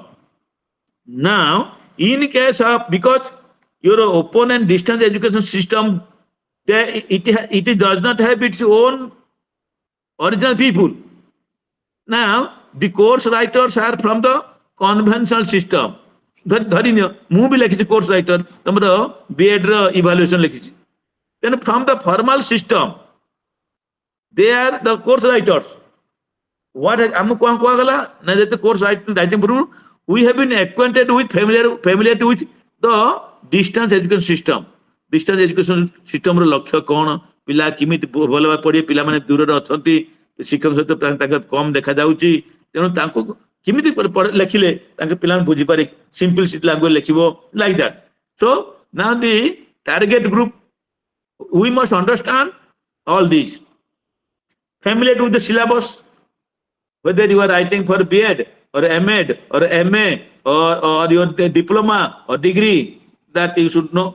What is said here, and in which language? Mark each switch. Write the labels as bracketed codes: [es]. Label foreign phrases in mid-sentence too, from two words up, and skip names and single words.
[en] Now, in case of, because your open and distance education system, it does not have its own original people. Now, the course writers are from the conventional system. [or] ଧରିନିଅ ମୁଁ ବି ଲେଖିଛି [en] course writer [or] ତମର ବିଏଡ୍ ର ଇଭାଲୁଏସନ ଲେଖିଛି [en] then from the formal system they are the course writers. What [or] ଆମକୁ କଣ କୁହାଗଲା ନା ଯେତେ [en] course writing [or] ପୂର୍ବରୁ [en] we have been acquainted with familiarity with the distance education system. Distance education system [or] ର ଲକ୍ଷ୍ୟ କଣ ପିଲା କେମିତି ଭଲ ଭାବେ ପଢିବେ ପିଲାମାନେ ଦୂରରେ ଅଛନ୍ତି ଶିକ୍ଷକ ସହିତ ତାଙ୍କ କମ ଦେଖା ଯାଉଛି ତେଣୁ ତାଙ୍କୁ କେମିତି ଲେଖିଲେ ତାଙ୍କ ପିଲାମାନେ ବୁଝିପାରେ [en] simplicity language [or] ଲେଖିବ [en] like that. So now the target group we must understand all these. Familiar with the syllabus, whether you are writing for B.Ed or M.Ed or M.A. or your diploma or degree, that you should know.